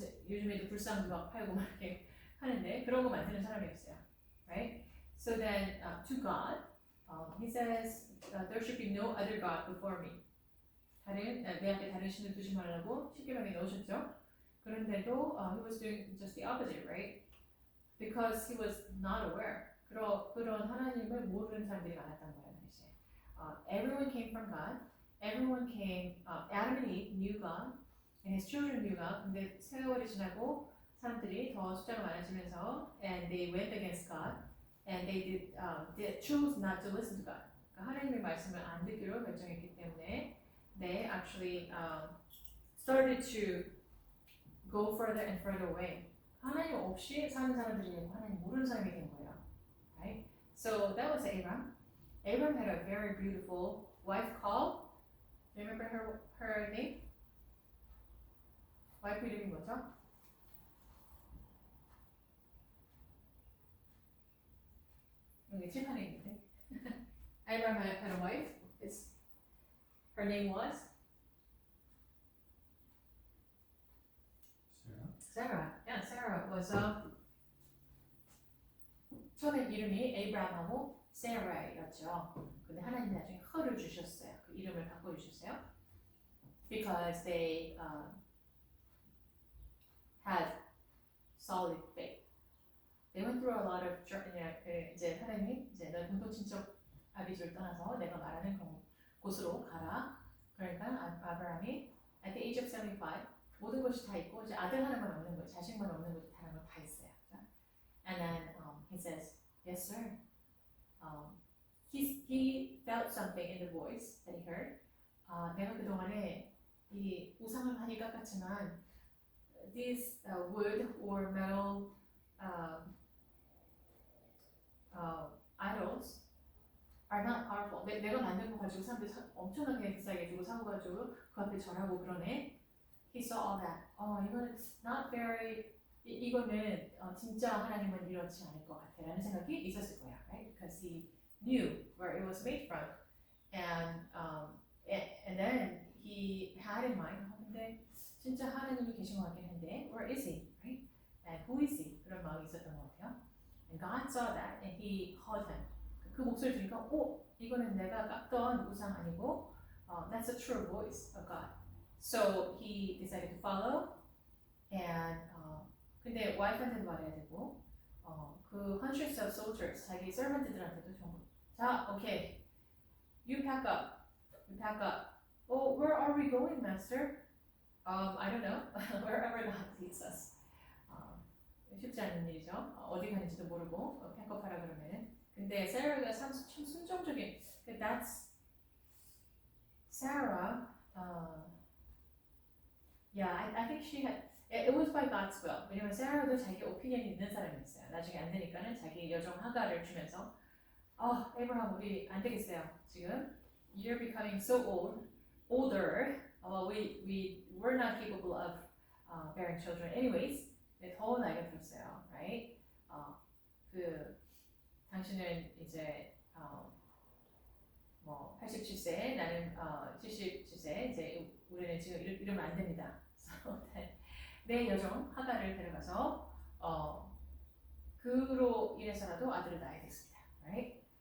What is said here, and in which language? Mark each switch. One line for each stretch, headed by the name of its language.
Korean: 요즘에도 불상도 막 팔고 막 이렇게 하는데 그런 거 만드는 사람이었어요.
English: Right? So then to God, he says there should be no other God before me.
Korean: 내 앞에 다른 신을 두지 말라고 십계명에 넣으셨죠. 그런데도
English: he was doing just the opposite, right? Because he was not aware.
Korean: 그런 하나님을 모르는 사람들이 많았단 말이에요.
English: Everyone came from God. Everyone came. Adam and Eve knew God, and his children knew God.
Korean: 근데 세월이 지나고 사람들이 더 숫자가 많아지면서,
English: and they went against God, and they chose not to listen to God.
Korean: 그러니까 하나님의 말씀을 안 듣기로 결정했기 때문에
English: they actually started to go further and further away.
Korean: 하나님 없이 사는 사람들이 되고 하나님 모르는 사람이 된 거예요.
English: Right? So that was Abram. Abram had a very beautiful wife called. Do you remember her name?
Korean: 와이프 이름이 뭐죠? 여기 칠판에 있는데.
English: Abram had a wife. Her name was Sarah. Sarah. Yeah, Sarah was
Korean: 처음에 이름이 에이브람하고 세라였죠. 근데 하나님이 나중에 허를 주셨어요. 그 이름을 바꿔주셨어요.
English: Because they had solid faith. They went through a lot of
Korean: 이제 하나님이 이제 너 본토 친척 아비주를 떠나서 내가 말하는 곳으로 가라. 그러니까 아브라함이
English: at the age of 75
Korean: 모든 것이 다 있고 이제 아들 하나만 없는 거예요. 자식만 없는 거지 다른 건 다 있어요.
English: And then he says, yes sir. He felt something in the voice that he heard.
Korean: 내가 그동안에 이 우상을 많이 깎았지만
English: these wood or metal idols are not powerful.
Korean: 내가 만든 거 가지고 사람들 엄청나게 비싸게 주고 사고 가지고 그 앞에 절하고 그러네.
English: he saw all that.
Korean: 이거는
English: not very
Korean: 이거는 진짜 하나님은 이렇지 않을 것 같아라는 생각이 있었을 거야, right?
English: Because he knew where it was made from, and then he had in mind.
Korean: 근데 진짜 하나님이 계신 것 같긴 한데,
English: where is he, right? And who is he?
Korean: 그런 마음이 있었던 것 같아요.
English: And God saw that, and he called him.
Korean: 그 목소리 들으니까, 이거는 내가 깎던 우상 아니고,
English: that's a true voice of God. So he decided to follow, and
Korean: 근데 와이프한테도 말해야 되고, 그
English: hundreds of soldiers
Korean: 자기 servant들한테도 전부 자,
English: okay, you pack up. Oh, where are we going, master? I don't know. Wherever God leads us.
Korean: 쉽지 않은 일이죠. 어디 가는지도 모르고 팩업하라 그러면은. 근데 세라가 참 순종적인.
English: That's Sarah. Yeah, I think she had. It was by God's will.
Korean: 왜냐면 세라도 자기 오피니언이 있는 사람이었어요. 나중에 안 되니까는 자기 여종 하가를 주면서, 에브라함 우리 안 되겠어요. 지금
English: you're becoming so older. We're not capable of bearing children. Anyways,
Korean: 더 나이가 들었어요, right? 그 당신은 이제 뭐 87세, 나는 77세. 이제 우리는 지금 이러면 안 됩니다. So 내 여종 하가를 데려가서 그로 인해서라도 아들을 낳아야 됐습니다, right?